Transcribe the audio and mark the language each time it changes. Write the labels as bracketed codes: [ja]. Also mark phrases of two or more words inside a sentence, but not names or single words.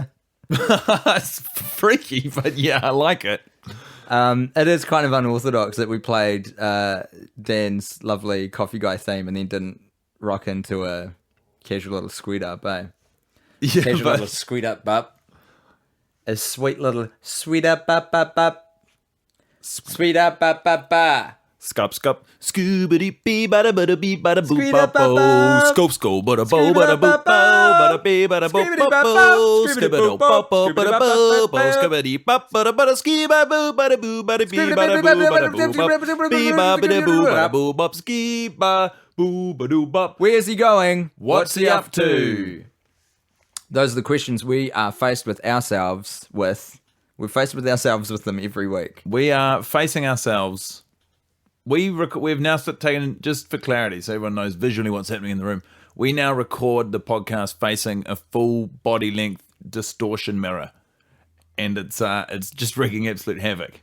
[en] It's freaky, but yeah, I like it. It is kind of unorthodox that we played Dan's lovely Coffee Guy theme and then didn't rock into a casual little squeed up, eh? Yeah, Casual little squeed up bup. A sweet little sweet up bup bup bup. Sweet up bup bup bup. Scup, scup, scoobity bee, bada bada bee, bada boop, Scoot bada up, up, bo, up. scope, scope, bada bo, bada boop, bo, bada bee, bada boop, Scoobity bo, bop, bo, bop. skibbity bop, bo, bada bo, bo, skibbity bop, bada bada ski, bada boo, bada boo, bada bee, bada boo, bada boo, bop, bee, ba, bada boo, bada boo, bop, ski, ba, boo, badoo, bop. Where's he going? What's he up to? Those are the questions we are faced with ourselves with. We're faced with ourselves with them every week. We are facing ourselves. We've now taken, just for clarity, so everyone knows visually what's happening in the room, we now record the podcast facing a full body length distortion mirror, and it's just wreaking absolute havoc.